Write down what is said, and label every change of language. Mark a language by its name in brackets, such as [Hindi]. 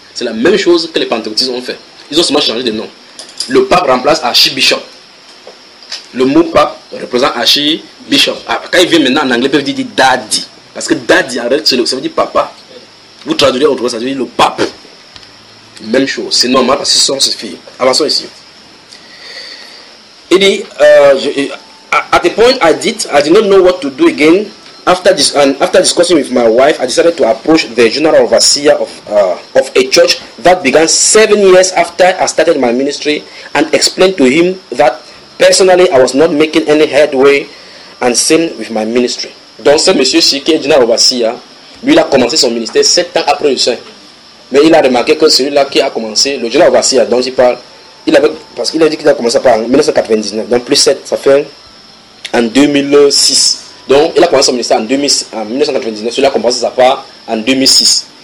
[French] C'est la même chose que les pentecôtistes ont fait. Ils ont seulement changé de nom. Le pape remplace Archbishop. Le mot pape représente Archbishop. Quand il vient maintenant en anglais, il peut dire daddy. Parce que daddy, en réalité, ça veut dire papa. Vous traduirez autrement, ça veut dire le pape. Même chose. C'est normal parce que ce sont ses filles. Avançons ici. Il dit, [English] at the point I did not know what to do again. After this, and after discussing with my wife, I decided to approach the general overseer of a church that began 7 years after I started my ministry and explained to him that personally I was not making any headway and same with my ministry. [French] Donc ce monsieur ici qui est général overseer, lui il a commencé son ministère 7 ans après le Saint. Mais il a remarqué que celui-là qui a commencé, le général overseer dont il parle, il avait, parce qu'il a dit qu'il a commencé par en 1999, donc plus 7, ça fait en 2006. Donc, il a commencé son ministère en 1999, celui-là a commencé sa part en 2006.